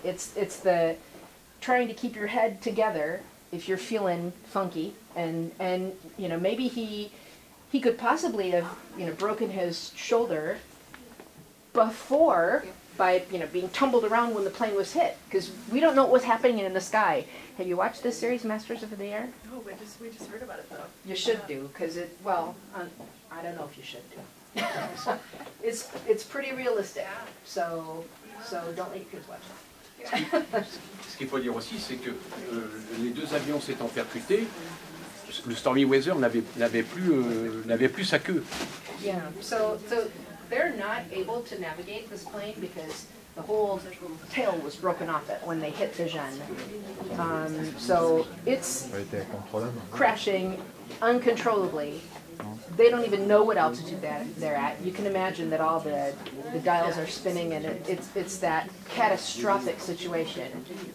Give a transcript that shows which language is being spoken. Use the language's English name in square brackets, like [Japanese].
[English] It's the trying to keep your head together if you're feeling funky, and maybe he could possibly have, broken his shoulder before by, being tumbled around when the plane was hit, because we don't know what was happening in the sky. Have you watched this series, Masters of the Air? No, we just heard about it though. You should do, because I don't know if you should do. It's pretty realistic, so don't let your kids watch it. [French] Ce qu'il faut dire aussi, c'est que les deux avions s'étant percutés, le Stormy Weather n'avait plus sa queue. [English] Yeah, so they're not able to navigate this plane because the whole tail was broken off it when they hit the Jeanne. So it's crashing uncontrollably. They don't even know what altitude they're at. You can imagine that all the dials are spinning, and it's that catastrophic situation.